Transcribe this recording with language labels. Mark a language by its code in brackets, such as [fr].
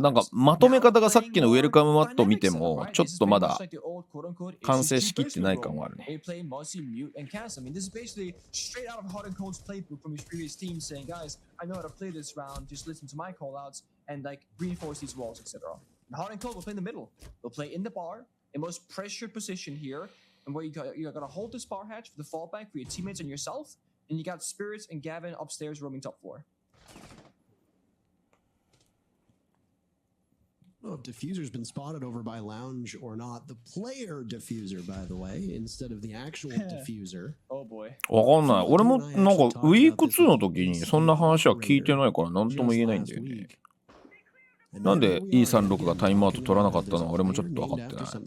[ja] なんかまとめ方がさっきのウェルカムマットを見てもちょっとまだ完成しきってない感はあるね。 [en] They play mostly mute and cast. I mean, this is basically straight out of Hot and Cold's playbook from his previous team, saying, "Guys, I know how to play this round. Just listen to my callouts and like reinforce these walls, etc." Hot and Cold will play in the middle. They'll play in the bar, in most pressured position here, and where you gotta hold this bar hatch for the fallback for your teammates and yourself. And you got Spirits and Gavin upstairs roaming top floor. I don't know if Diffuser's been spotted over by Lounge or not. The player Diffuser, by the way, instead of the actual Diffuser. Oh boy. [ja] わかんない。俺もなんかウィーク2の時にそんな話は聞いてないから何とも言えないんだよね。なんで E36 がタイムアウト取らなかったのは俺もちょっと分かってない。